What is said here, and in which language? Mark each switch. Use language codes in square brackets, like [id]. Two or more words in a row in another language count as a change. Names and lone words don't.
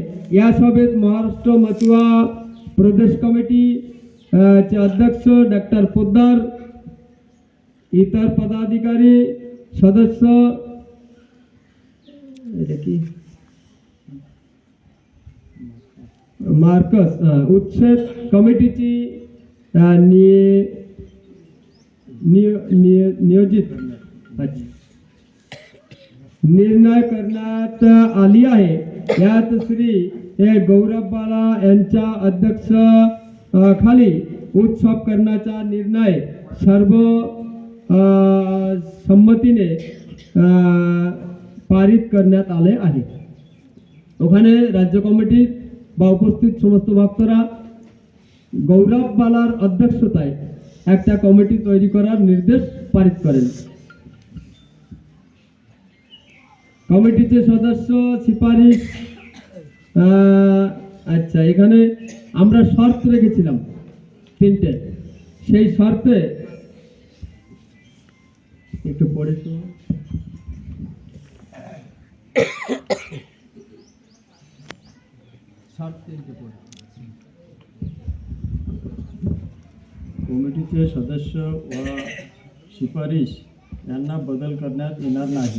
[mr] या सभेत महाराष्ट्र मতুয়া प्रदेश कमिटी चे अध्यक्ष डॉक्टर पोद्दार, इतर पदाधिकारी सदस्य मार्कस उत्सव कमिटीची नियोजित निर्णय करण्यात आली आहे। यात श्री गौरव बाला यांच्या अध्यक्ष खाली उत्सव करण्याचा निर्णय सर्व सम्मतीने पारित करण्यात आले आहे। [bn] ওখানে রাজ্য কমিটির বা উপস্থিত সমস্ত ভক্তরা গৌরব বালার অধ্যক্ষতায় একটা কমিটি তৈরি করার নির্দেশ পারিত করেন। কমিটিতে সদস্য সিপারিশ, আচ্ছা, এখানে আমরা শর্ত রেখেছিলাম 3টে, সেই শর্তে একটু পড়ে শুনুন। [mr] कमिटीचे सदस्य व शिफारिश यांना बदल करण्यात येणार नाही।